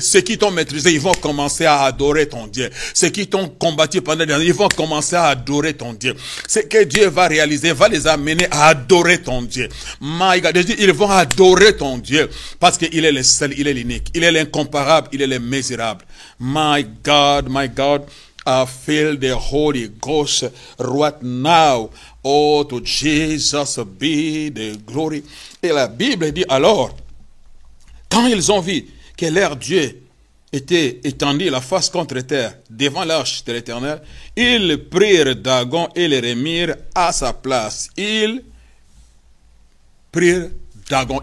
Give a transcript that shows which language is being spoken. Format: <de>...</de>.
<fr>Ceux qui t'ont maîtrisé, ils vont commencer à adorer ton Dieu. Ceux qui t'ont combattu pendant des années, ils vont commencer à adorer ton Dieu. Ce que Dieu va réaliser, va les amener à adorer ton Dieu.</fr> <en>My God,</en> <fr>je dis, ils vont adorer ton Dieu. Parce qu'il est le seul, il est l'unique, il est l'incomparable, il est le misérable.</fr> <en>My God, I feel the Holy Ghost right now. Oh, to Jesus be the glory.</en> <fr>Et la Bible dit alors, quand ils ont vu que leur Dieu était étendu la face contre terre devant l'arche de l'Éternel, ils prirent Dagon et le remirent à sa place. Ils prirent Dagon.</fr>